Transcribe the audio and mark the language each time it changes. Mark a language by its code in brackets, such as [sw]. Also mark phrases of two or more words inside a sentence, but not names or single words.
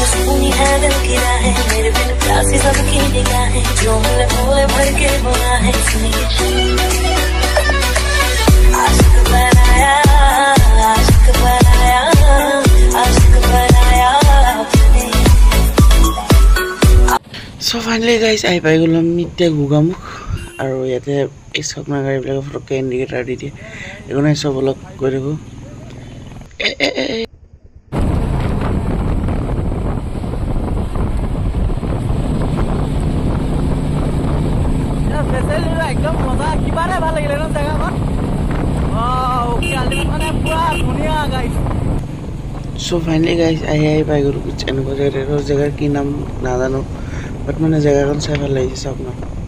[hi] सुनी है दिल की राहें मेरे बिन प्यासी सबकी निगाहें जो हमने भोले भर के बुना है सुनिए आशिक बनाया आशिक बनाया आशिक बनाया [en] so finally guys [as] আহি পাই গ'লো আমি এতিয়া গুগামুখ আৰু ইয়াতে এই স্বপ্নৰ গাড়ীবিলাকে ফটককৈ ইণ্ডিকেটাৰ দি দিয়ে এইখনে চব অলপ গৈ থাকোঁ একদম মজা কিবা এটা ভাল লাগিলে ন জেগাখন ধুনীয়া গাইছ [en] so finally guys [as] আহি পাই গ'লো এনেকুৱা জেগাৰ কি নাম নাজানো বাট মানে জেগাখন চাই ভাল লাগিছে চব ন